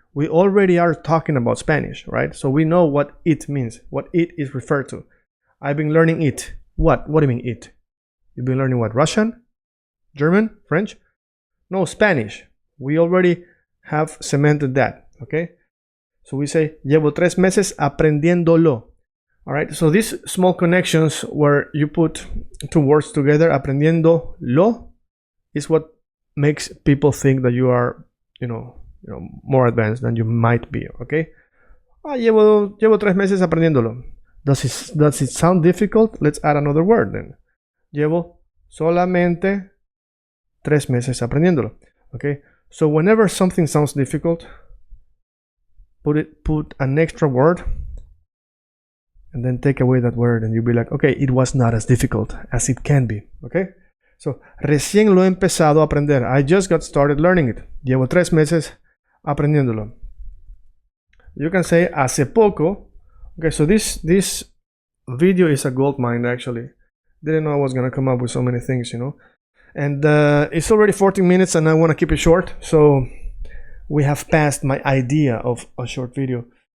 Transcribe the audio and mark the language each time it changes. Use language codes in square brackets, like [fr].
[en] We already are talking about Spanish, right? So we know what it means, what it is referred to. I've been learning it. What? What do you mean it? You've been learning what? Russian? German? French? No, Spanish. We already have cemented that, okay? So we say, [es] llevo 3 meses aprendiéndolo. [en] All right, so these small connections where you put 2 words together, aprendiéndolo, is what makes people think that you are, more advanced than you might be, okay? [es] Llevo 3 meses aprendiéndolo. [en] Does it sound difficult? Let's add another word then. [es] Llevo solamente 3 meses aprendiéndolo. [en] Okay? So whenever something sounds difficult, put an extra word and then take away that word and you'll be like, okay, it was not as difficult as it can be. Okay? [es] So, recién lo he empezado a aprender. [en] I just got started learning it. [es] Llevo 3 meses aprendiéndolo. [en] You can say [es] hace poco. [en] Okay, so this video is a gold mine actually. Didn't know I was gonna come up with so many things, And it's already 14 minutes and I want to keep it short. So we have passed my idea of a short video.